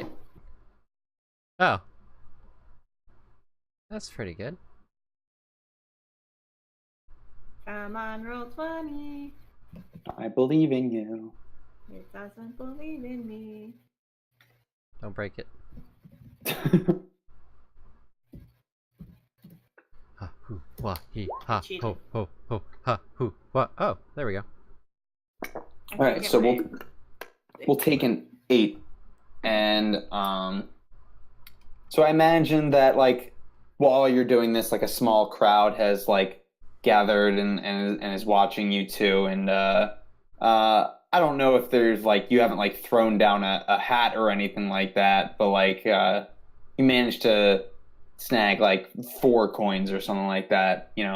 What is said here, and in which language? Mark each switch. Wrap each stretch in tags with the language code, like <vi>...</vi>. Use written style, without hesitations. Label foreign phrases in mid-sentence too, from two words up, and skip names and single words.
<en>Oh. That's pretty good. Come on, roll 20. I believe in you. It doesn't believe in me. Don't break it. Ha hoo wah he ha ho ho ho ha hoo wah. Oh, there we go. All right, so we'll take an 8, and so I imagine that like while you're doing this, like a small crowd has like gathered and is watching you too, and I don't know if there's like you haven't like thrown down a hat or anything like that, but like you managed to snag like 4 coins or something like that.</en>